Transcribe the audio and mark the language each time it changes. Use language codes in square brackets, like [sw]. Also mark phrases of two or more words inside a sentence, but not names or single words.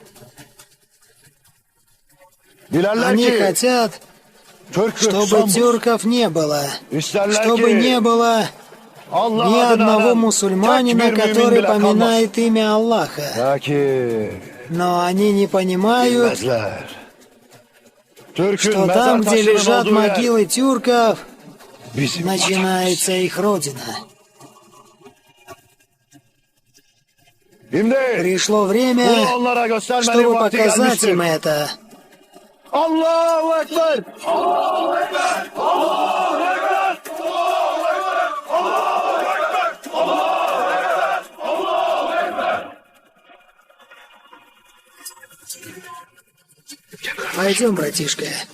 [ru] Они хотят, чтобы тюрков не было, чтобы не было ни одного мусульманина, который поминает имя Аллаха. Но они не понимают, [tr] Bilmezler. Türk'ün [ru] что [tr] mezar [ru] там, где [tr] taşının [ru] лежат [tr] olduğu yer [ru] могилы тюрков, [tr] bizim [ru] начинается их родина. [tr] Şimdi [ru] Пришло время, [tr] bunu onlara göstermenin [ru] чтобы [tr] vakti [ru] показать [tr] gelmiştir. [ru] им это. [ar] الله أكبر! [ru] Пойдем, братишка.